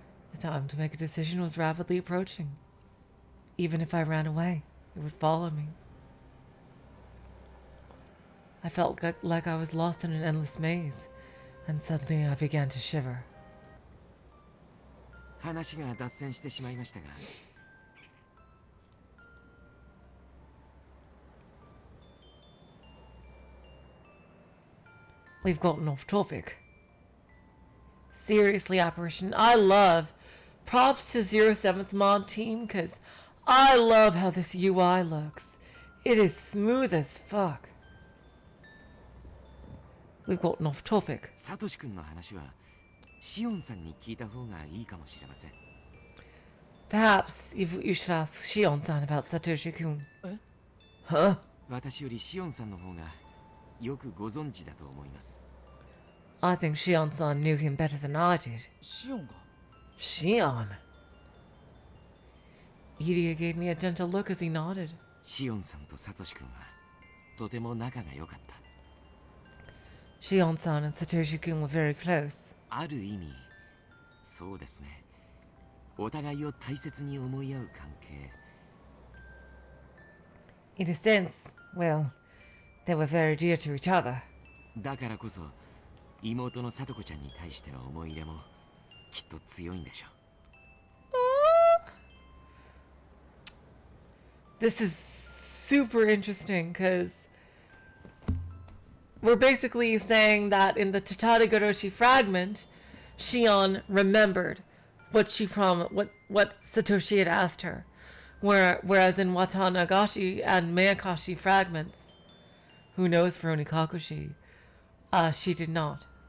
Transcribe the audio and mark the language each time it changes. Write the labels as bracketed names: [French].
[English] The time to make a decision was rapidly approaching. Even if I ran away, it would follow me. I felt like I was lost in an endless maze, And suddenly I began to shiver. [Japanese] 話が脱線してしまいましたが。 [English] We've gotten off topic. Seriously, Apparition, I love props to 07th mod team because I love how this UI looks. It is smooth as fuck. We've gotten off topic. [Japanese] サトシ君の話はシオンさんに聞いた方がいいかもしれません。 [English] Perhaps you should ask Shion-san about Satoshi-kun. Huh? [Japanese] 私よりシオンさんの方がよくご存知だと思います。 [English] I think Shion-san knew him better than I did. [Japanese] シオンが [English] Shion? Iria gave me a gentle look as he nodded. [Japanese] シオンさんとサトシ君はとても仲が良かった。 [English] Shion-san and Satoshi-kun were very close. [Japanese] ある意味、そうですね。お互いを大切に思い合う関係。 [English] In a sense, well, they were very dear to each other. [Japanese] だからこそ妹のサトコちゃんに対しての思い入れもきっと強いんでしょう。 [English] This is super interesting because we're basically saying that in the Tatarigoroshi fragment, Shion remembered what she promised, what Satoshi had asked her, whereas in Watanagashi and Miyakashi fragments, who knows for Onikakushi, she did not.